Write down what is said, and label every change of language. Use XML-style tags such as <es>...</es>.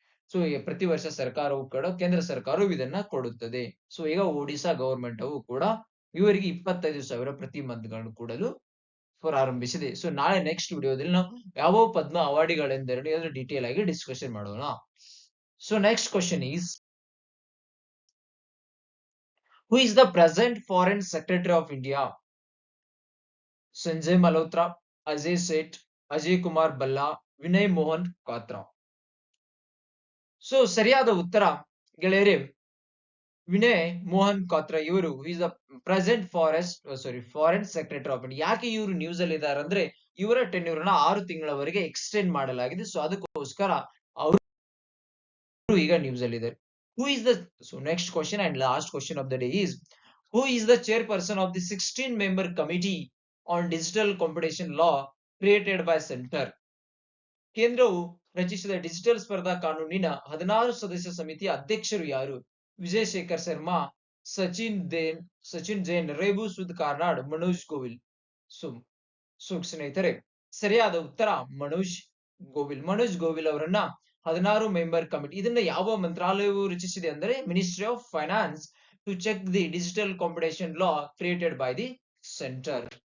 <kn>So ಪ್ರತಿ ವರ್ಷ ಸರ್ಕಾರವು ಕೂಡ, ಕೇಂದ್ರ ಸರ್ಕಾರವು ಇದನ್ನ ಕೊಡುತ್ತದೆ. ಸೊ ಈಗ ಒಡಿಶಾ ಗವರ್ಮೆಂಟ್ ಅವು ಕೂಡ ಇವರಿಗೆ 25,000 ಪ್ರತಿ ಮಂತ್ ಗಳನ್ನು ಕೊಡಲು ಪ್ರಾರಂಭಿಸಿದೆ. ಸೊ ನಾಳೆ ನೆಕ್ಸ್ಟ್ ವಿಡಿಯೋದಲ್ಲಿ ನಾವು ಯಾವ ಪದ್ಮ ಅವಾರ್ಡ್ಗಳೆಂದರೇನು ಅದರ ಡೀಟೇಲ್ ಆಗಿ ಡಿಸ್ಕಷನ್ ಮಾಡೋಣ.</kn> <en>So next question is, who is the present foreign secretary of India?</en> <kn>Sanjay Malhotra, Ajay Sait, Ajay Kumar Bhalla, Vinay Mohan ಕ್ವಾತ್ರಾ. So ಸರಿಯಾದ ಉತ್ತರ ಗೆಳೆಯರೇ ವಿನಯ್ ಮೋಹನ್ ಕ್ವಾತ್ರಾ ಇವರು</kn> <en>Is the present foreign secretary of India.</en> <kn>ಯಾಕೆ ಇವರು ನ್ಯೂಸ್ ಅಲ್ಲಿ ಇದ್ದಾರೆ ಅಂದ್ರೆ ಇವರ ಟೆನ್ಯೂರ್ ನ 6 ತಿಂಗಳವರೆಗೆ ಎಕ್ಸ್ಟೆಂಡ್ ಮಾಡಲಾಗಿದೆ. ಸೊ ಅದಕ್ಕೋಸ್ಕರ ಅವರು ಈಗ ನ್ಯೂಸ್ ಅಲ್ಲಿ ಇದ್ದಾರೆ.</kn> <en>Who is the next question and last question of the day is, who is the chairperson of the 16-member committee on digital competition law created by Center?</en> <kn>ಕೇಂದ್ರವು ರಚಿಸಿದ ಡಿಜಿಟಲ್ ಸ್ಪರ್ಧಾ ಕಾನೂನಿನ 16 ಸದಸ್ಯ ಸಮಿತಿಯ ಅಧ್ಯಕ್ಷರು ಯಾರು? ವಿಜಯ್ ಶೇಖರ್ ಶರ್ಮಾ, ಸಚಿನ್ ಜೈನ್, ರೇಬು ಸುದ್ ಕಾರ್ನಾಡ್, ಮನೋಜ್ ಗೋವಿಲ್. ಸೊ ಸ್ನೇಹಿತರೆ ಸರಿಯಾದ ಉತ್ತರ ಮನೋಜ್ ಗೋವಿಲ್ ಅವರನ್ನ 16 ಮೆಂಬರ್ ಕಮಿಟಿ, ಇದನ್ನ ಯಾವ ಮಂತ್ರಾಲಯವು ರಚಿಸಿದೆ ಅಂದರೆ</kn> <en>Ministry of finance to check the digital competition law created by the centre.</en>